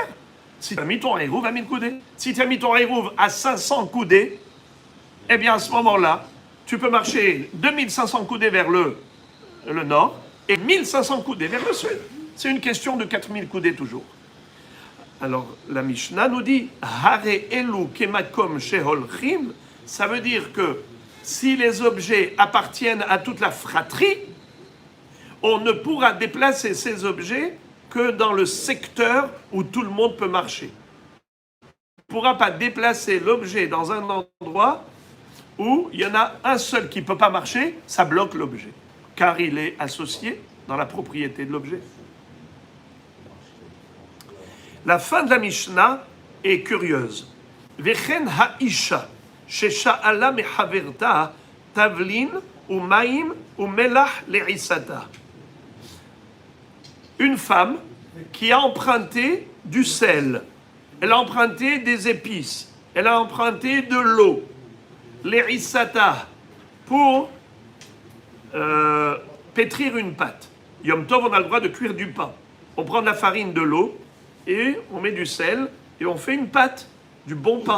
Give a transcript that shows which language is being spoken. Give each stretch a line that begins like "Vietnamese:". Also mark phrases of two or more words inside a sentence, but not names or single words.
French: Si tu as mis ton hérouv à 1000 coudées. Si tu as mis ton hérouv à 500 coudées, eh bien, à ce moment-là, tu peux marcher 2500 coudées vers le nord et 1500 coudées vers le sud. C'est une question de 4000 coudées toujours. Alors, la Mishnah nous dit
Hebrew: הרי אלו כמקום שהולכים.
French: Ça veut dire que si les objets appartiennent à toute la fratrie, on ne pourra déplacer ces objets que dans le secteur où tout le monde peut marcher. On ne pourra pas déplacer l'objet dans un endroit où il y en a un seul qui ne peut pas marcher, ça bloque l'objet, car il est associé dans la propriété de l'objet. La fin de la Mishnah est curieuse.
Hebrew: וכן האשה ששאלה מחברתה תבלין ומים ומלח לעיסתה.
French: une femme qui a emprunté du sel, elle a emprunté des épices, elle a emprunté de l'eau, l'érissata, pour pétrir une pâte. Yom Tov, on a le droit de cuire du pain. On prend de la farine, de l'eau, et on met du sel, et on fait une pâte, du bon pain.